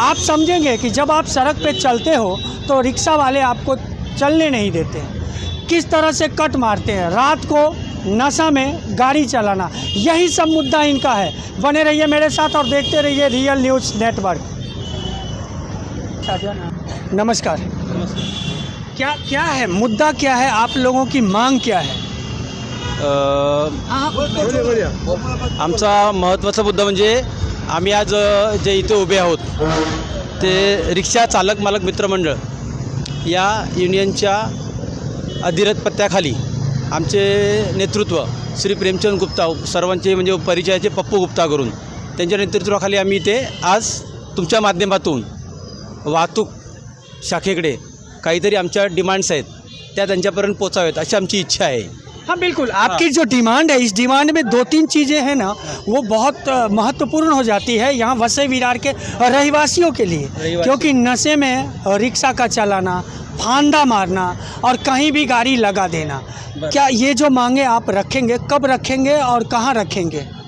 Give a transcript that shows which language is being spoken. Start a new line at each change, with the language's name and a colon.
Hindi: आप समझेंगे कि जब आप सड़क पे चलते हो तो रिक्शा वाले आपको चलने नहीं देते, किस तरह से कट मारते हैं, रात को नशा में गाड़ी चलाना, यही सब मुद्दा इनका है। बने रहिए मेरे साथ और देखते रहिए रियल न्यूज़ नेटवर्क। नमस्कार। क्या है मुद्दा, क्या है, आप लोगों की मांग क्या है?
Marathi: आमचा महत्त्वाचा मुद्दा म्हणजे आम्ही आज जे इथे उभे आहोत ते रिक्षा चालक मालक मित्रमंडळ या युनियनच्या अधिरथ पत्त्याखाली आमचे नेतृत्व श्री प्रेमचंद गुप्ता सर्वांचे म्हणजे परिचयाचे पप्पू गुप्ता करून त्यांच्या नेतृत्वाखाली आम्ही इथे आज तुमच्या माध्यमातून वाहतूक शाखेकडे काहीतरी आमच्या डिमांड्स आहेत त्या त्यांच्यापर्यंत पोचावेत अशी आमची इच्छा आहे।
Hindi: हाँ बिल्कुल, आपकी जो डिमांड है इस डिमांड में 2-3 चीज़ें हैं ना वो बहुत महत्वपूर्ण हो जाती है यहाँ वसई विरार के रहवासियों के लिए, क्योंकि नशे में रिक्शा का चलाना, फांदा मारना और कहीं भी गाड़ी लगा देना, क्या ये जो मांगे आप रखेंगे, कब रखेंगे और कहाँ रखेंगे?